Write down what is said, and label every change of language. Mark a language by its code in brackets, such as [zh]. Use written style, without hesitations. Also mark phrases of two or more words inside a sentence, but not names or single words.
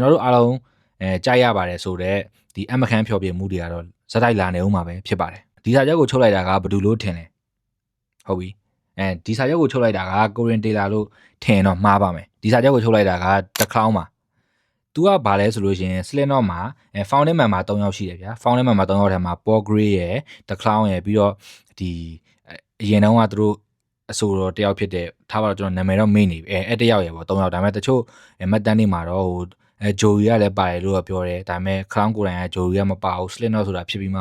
[my] တော်တို့အားလုံးကြားရပါတယ်ဆိုတော့ဒီအမခန်းဖျော်ဖြေမှုတွေကတော့ဇက်တိုက်လာနေအောင်မှာပဲဖြစ်ပါတယ်ဒီစာချုပ်ကိုချုပ်လိုက်တာကဘယ်သူလို့ထင်လဲဟုတ်ပြီဒီစာချုပ်ကိုချုပ်လိုက်တာကကိုရင်တေလာလို့ထင်တော့မှားပါမယ်ဒီစာချုပ်ကိုချုပ်လိုက်တာက The Clown ပါသူကဘာလဲဆိုလို့ရှိရင် Slipknot မှာ [en] founding member [my] 3 ယောက်ရှိတယ်ဗျာ [en] founding member [my] 3ယောက်ထဲမှာ Paul Gray ရယ် The Clown ရယ်ပြီးတော့ဒီအရင်တုန်းကသူတို့အဆိုတော်တယောက်ဖြစ်တဲ့ထားပါတော့ကျွန်တော်နာမည်တော့မေ့နေပြီအဲ့တယောက်ရယ်ပေါ့3ယောက်ဒါပေမဲ့တချို့မှတ်တမ်းတွေမှာတော့ဟိုဂျိုရီကလည်းပါတယ်လို့ပြောတယ်ဒါပေမဲ့ Clown ကိုယ်တိုင်ကဂျိုရီကမပါဘူး Slipknot ဆိုတာဖြစ်ပြီးမှ